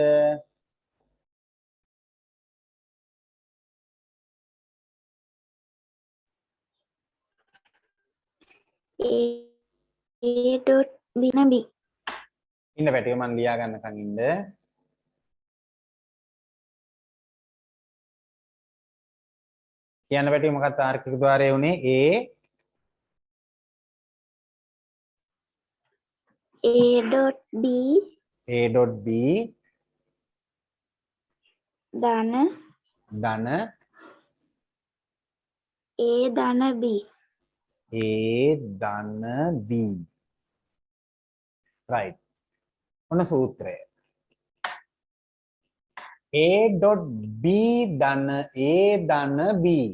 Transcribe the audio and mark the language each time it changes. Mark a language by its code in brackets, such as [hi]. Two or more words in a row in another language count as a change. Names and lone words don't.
[en] A dot B na B. [si] ඉන්න පැටිය මම ලියා ගන්නකන් ඉන්න. කියන්න පැටිය මොකක්ද තාර්කික ద్వාරය උනේ? [en] A dot B A dot B [si] ධන ධන A ධන B. A ධන B. right. ඔන්න සූත්‍රය. [en] A dot B [si] ධන A ධන B.